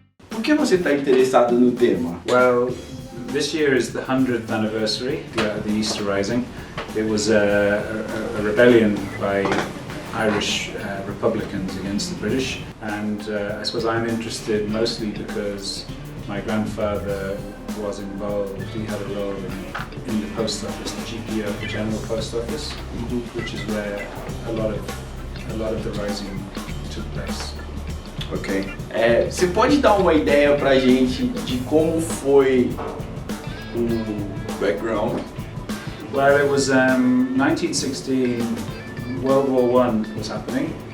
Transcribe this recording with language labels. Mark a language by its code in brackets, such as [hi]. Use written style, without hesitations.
[pt] Por que você está interessado no tema? [en] Well, this year is the 100th anniversary of the Easter Rising. It was a rebellion by Irish Republicans against the British, and I suppose I'm interested mostly because my grandfather was involved. He had a role in the post office, the GPO, the General Post Office, which is where a lot of the rising took place. Ok. [pt] Você pode dar uma ideia pra gente de como foi o background? [en] Well, it was 1916, World War I was happening.